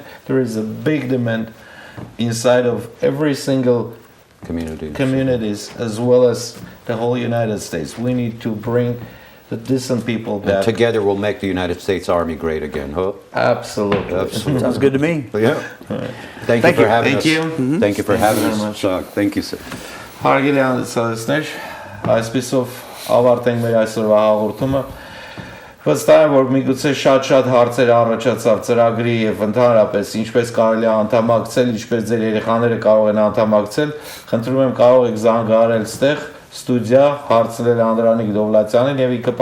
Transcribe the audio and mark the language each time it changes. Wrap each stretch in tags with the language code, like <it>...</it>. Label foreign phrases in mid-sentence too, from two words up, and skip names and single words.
<en>There is a big demand inside of every single communities as well as the whole United States. We need to bring the decent people back. And together we'll make the United States Army great again, huh? Absolutely. Absolutely. Sounds good to me. Yeah. Thank you for having us. Thank you. Thank you for having very us. much. Thank you, sir.</en> <hy>Հարգելի անձնասներ, այսպիսով ավարտենք մեր այսօրվա հաղորդումը։ Վստահ եմ, որ միգուցե շատ հարցեր առաջացավ ծրագրի եւ ընդհանրապես ինչպես կարելի է անդամակցել, ինչպես ձեր երեխաները կարող են անդամակցել, խնդրում եմ կարող եք զանգահարել ստեղ ստուդիա, հարցնել Անդրանիկ Դովլատյանին եւ ինքը</hy>